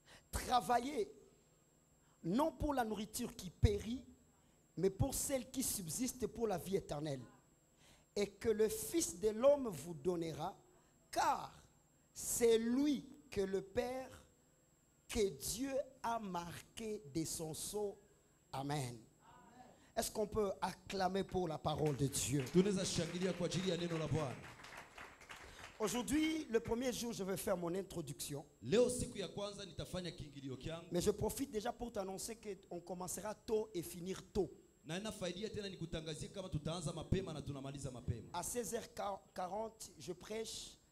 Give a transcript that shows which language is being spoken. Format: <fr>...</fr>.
<fr>travaillez non pour la nourriture qui périt, mais pour celle qui subsiste pour la vie éternelle, et que le Fils de l'homme vous donnera, car c'est lui que le Père, que Dieu a marqué de son sceau. Amen. Est-ce qu'on peut acclamer pour la parole de Dieu?</fr> <sw>Tunaweza shangilia kwa ajili ya neno la Bwana.</sw> <fr>Aujourd'hui, le premier jour, je vais faire mon introduction.</fr> <sw>Leo siku ya kwanza nitafanya kiingilio kyangu.</sw> <fr>Mais je profite déjà pour t'annoncer qu'on commencera tôt et finir tôt.</fr> <sw>Na inafaidia tena nikutangazie kama tutaanza mapema na tunamaliza mapema.</sw> <fr>À 16h40, je prêche.</fr>